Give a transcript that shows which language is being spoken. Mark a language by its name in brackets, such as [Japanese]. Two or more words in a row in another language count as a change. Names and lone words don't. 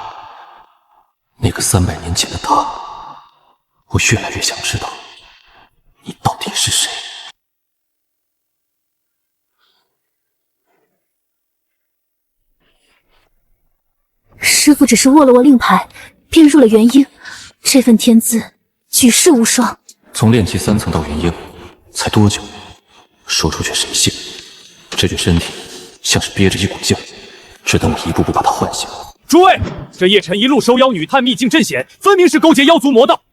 [Chinese] 那個300年前的他，我越來越想知道，你到底是誰？師父只是握了握令牌，便入了元嬰，這份天資舉世無雙。從煉氣3層到元嬰，才多久？說出去誰信？這具身體像是憋着一股勁，只等我一步步把它喚醒。諸位，這葉晨一路收妖女探秘境陣險，分明是勾結妖族魔道。